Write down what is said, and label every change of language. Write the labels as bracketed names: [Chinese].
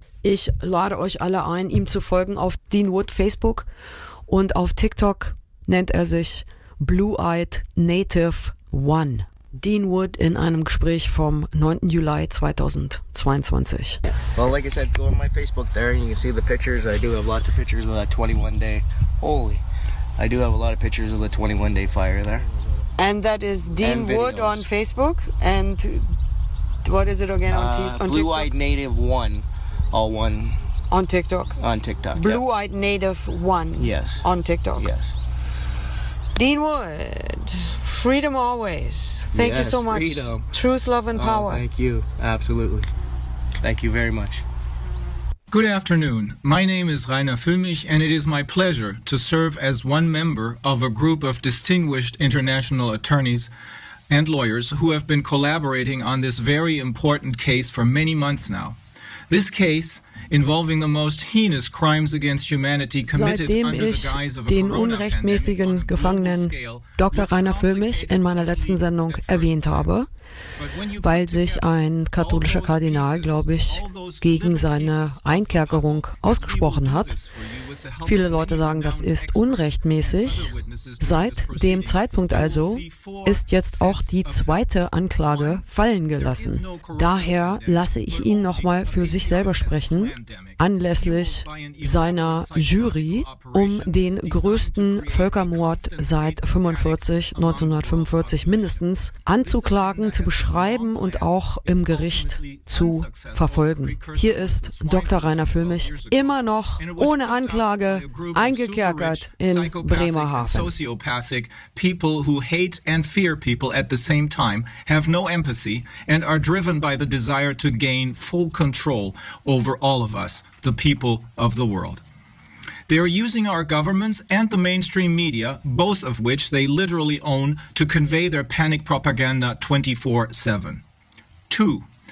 [German] Ich lade euch alle ein, ihm zu folgen auf Dean Wood Facebook und auf TikTok nennt er sich Blue-Eyed Native One. Dean Wood in einem Gespräch vom 9. Juli 2022. [English] Well, like I said, go on my Facebook there and you can see the pictures. I do have lots of pictures of that 21-day. Holy, I do have a lot of pictures of the 21-day fire there. And that is Dean Wood on Facebook. And what is it again on TikTok? Blue-Eyed Native One. All one. On TikTok? On TikTok, Blue-Eyed Native One. Yes. On TikTok. Yes. Dean Wood, freedom always. Thank yes, you so much. Freedom. Truth, love and power. Oh, thank you. Absolutely. Thank you very much. Good afternoon. My name is Rainer Füllmich, and it is my pleasure to serve as one member of a group of distinguished international attorneys and lawyers who have been collaborating on this very important case for many months now. This case involving the most heinous crimes against humanity committed [German] Seitdem ich den unrechtmäßigen Gefangenen Dr. Rainer Füllmich in meiner letzten Sendung erwähnt habe, weil sich ein katholischer Kardinal, glaube ich, gegen seine Einkerkerung ausgesprochen hat. Viele Leute sagen, das ist unrechtmäßig. Seit dem Zeitpunkt also ist jetzt auch die zweite Anklage fallen gelassen. Daher lasse ich ihn nochmal für sich selber sprechen, anlässlich seiner Jury, um den größten Völkermord seit 1945 mindestens anzuklagen, zu beschreiben und auch im Gericht zu verfolgen. Hier ist Dr. Rainer Füllmich immer noch ohne Anklage eingekerkert in Bremerhaven. [English] Sociopathic people who hate and fear people at the same time have no empathy and are driven by the desire to gain full control over all of us, the people of the world. They are using our governments and the mainstream media, both of which they literally own, to convey their panic propaganda 24/7. Two.